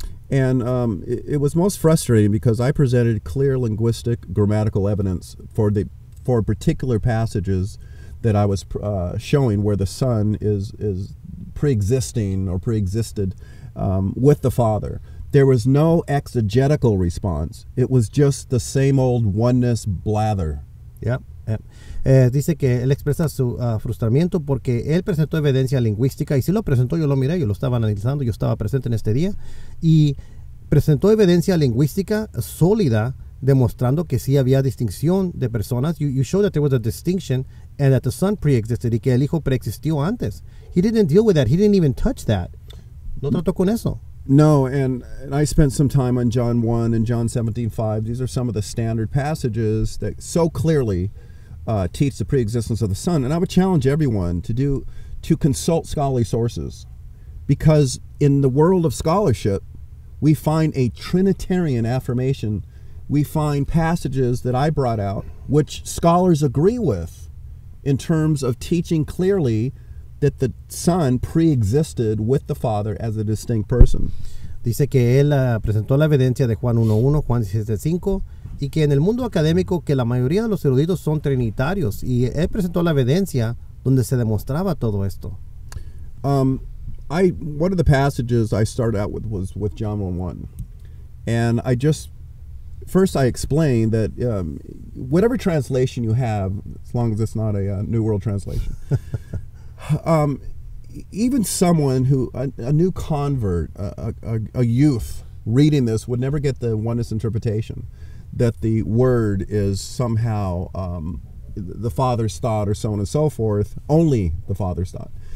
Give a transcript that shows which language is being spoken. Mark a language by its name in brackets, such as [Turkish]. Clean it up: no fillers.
[English] And it was most frustrating because I presented clear linguistic grammatical evidence for particular passages that I was showing where the Son is pre-existing or pre-existed with the Father. There was no exegetical response. It was just the same old oneness blather. Yeah. [Spanish] Dice que él expresa su frustramiento porque él presentó evidencia lingüística, y sí lo presentó, yo lo miré, yo lo estaba analizando, yo estaba presente en este día, y presentó evidencia lingüística sólida, demostrando que sí había distinción de personas. [English] You showed that there was a distinction and that the Son pre-existed, [Spanish] y que el Hijo preexistió antes. [English] He didn't deal with that. He didn't even touch that. [Spanish] No trató con eso. [English] No, and I spent some time on John 1 and John 17:5. These are some of the standard passages that so clearly teach the preexistence of the Son. And I would challenge everyone to consult scholarly sources, because in the world of scholarship, we find a Trinitarian affirmation. We find passages that I brought out which scholars agree with in terms of teaching clearly that the Son pre-existed with the Father as a distinct person. [Spanish] Dice que él presentó la evidencia de Juan 1:1, Juan 17:5, y que en el mundo académico que la mayoría de los eruditos son trinitarios, y él presentó la evidencia donde se demostraba todo esto. [English] One of the passages I started out with was with John 1:1, and first I explained that whatever translation you have, as long as it's not a New World Translation, even someone who, a new convert, a youth reading this would never get the oneness interpretation, that the word is somehow the Father's thought or so on and so forth, only the Father's thought.